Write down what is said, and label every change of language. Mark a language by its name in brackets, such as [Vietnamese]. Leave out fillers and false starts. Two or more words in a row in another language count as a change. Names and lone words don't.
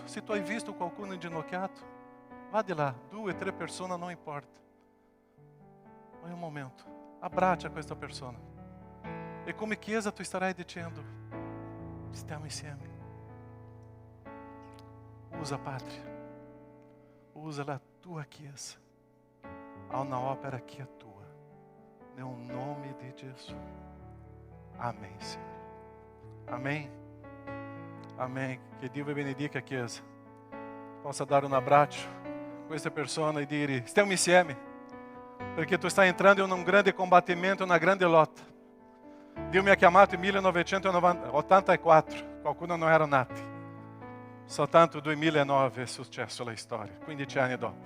[Italian] Se tu hai visto qualcuno inginocchiato, vá di là, 2 o 3 persone, non importa. Ma è un momento, abbraccia questa persona. E come Chiesa tu starai dicendo: stiamo insieme. Usa, Padre. Usa la tua Chiesa. [Portuguese] Há uma opera que é tua. No nome de Jesus. Amém, Senhor. Amém. Amém. [Italian] Que Dio vi benedica, Chiesa. [Portuguese] Possa dar um abraço [Italian] a questa persona e dire: stiamo insieme. Perché tu stai entrando in un grande combattimento, una grande lotta. Dio mi ha chiamato nel 1984. Qualcuno non era nati. Soltanto 2009 è successo la storia, 15 anni dopo.